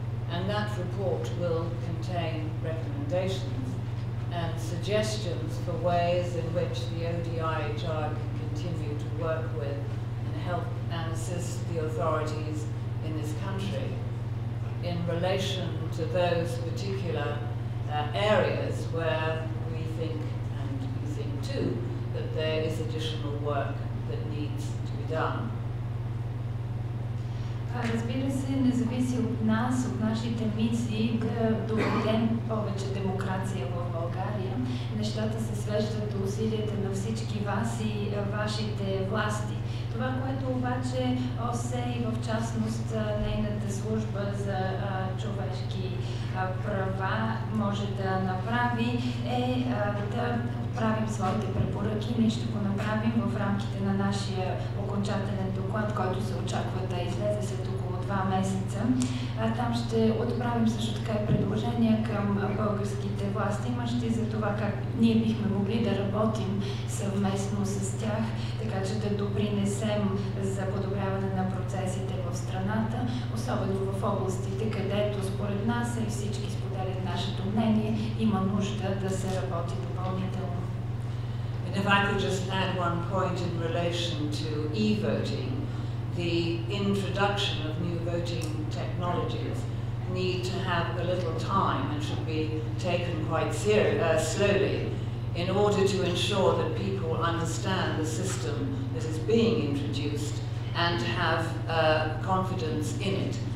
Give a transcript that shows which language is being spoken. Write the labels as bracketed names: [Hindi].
[English] And that report will contain recommendations and suggestions for ways in which the ODIHR can continue to work with and help and assist the authorities in this country in relation to those particular areas where we think, and you think too, that there is additional work that needs to be done. [Bulgarian] Разбира се, не зависи от нас, от нашите мисии да доведем повече демокрация в България. Нещата се свеждат до усилията на всички вас и вашите власти. Това, което обаче ОССЕ и в частност нейната служба за човешки права може да направи е да правим своите препоръки. Ние ще го направим в рамките на нашия окончателен доклад, който се очаква да излезе след около 2 месеца. Там ще отправим също така и предложения към българските власти, имащи за това как ние бихме могли да работим съвместно с тях, така че да допринесем за подобряване на процесите в страната, особено в областите, където според нас и всички споделят нашето мнение, има нужда да се работи допълнително. [English] If I could just add one point in relation to e-voting, the introduction of new voting technologies need to have a little time and should be taken quite slowly in order to ensure that people understand the system that is being introduced and have confidence in it.